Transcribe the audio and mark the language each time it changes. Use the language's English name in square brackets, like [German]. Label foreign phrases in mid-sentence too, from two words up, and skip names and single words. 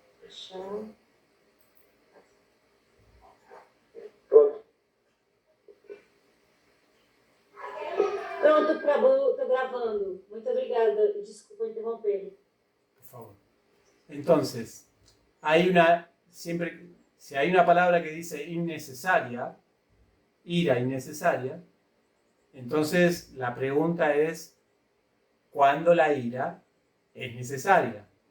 [Portuguese] Achar. Pronto. Pronto, Prabhu, tô gravando. Muito obrigada. Desculpa interromper. Por favor. [Spanish] Entonces, si hay una palabra que dice innecesaria, ira innecesaria, entonces la pregunta es, ¿cuándo la ira es necesaria?